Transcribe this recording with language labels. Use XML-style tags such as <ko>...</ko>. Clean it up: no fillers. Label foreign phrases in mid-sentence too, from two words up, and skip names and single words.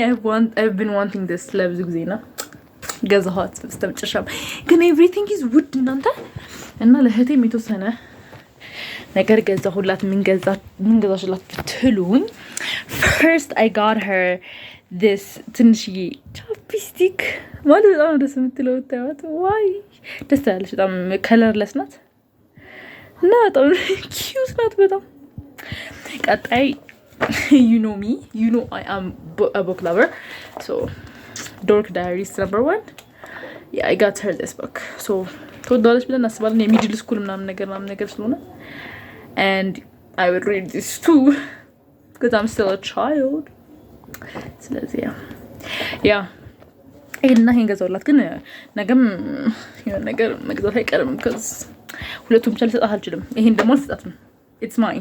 <en>I've been wanting this</en> <am>ለብዙ ጊዜ ነው ገዛኋት። በስተመጨረሻም ግን</am> <en>everything is wood</en> <am>እናንተ እና ለእህቴም የተወሰነ ነገር ገዛሁላት። ምን ገዛሽላት ብትሉኝ</am> <en>first I got her this</en> <am>ትንሽዬ ቻፕስቲክ ማለት በጣም ደስ የምትለው ታያት። ዋይ ደስ ያለች በጣም ከለርለስ ናት እና በጣም ኪዩት ናት በጣም። ቀጣይ</am> <en>you know me, you know I am a book lover,</en> <am>so Dork Diaries #1.</am> <en>Yeah, I got her this book. So</en> <am>ተወዳለች ብለን አስባለን የሚድል ስኩል ምናምን ነገር ስለሆነ</am> <en>and I would read this too because I'm still a child.</en> <am>ስለዚህ ያ ይሄን ገዛውላት። ግን ነገም የሆነ ነገር መግዛት አይቀርም because ሁለቱም ብቻ ልሰጣት አልችልም። ይሄን ደግሞ አልሰጣትም።</am> <en>It's mine.</en>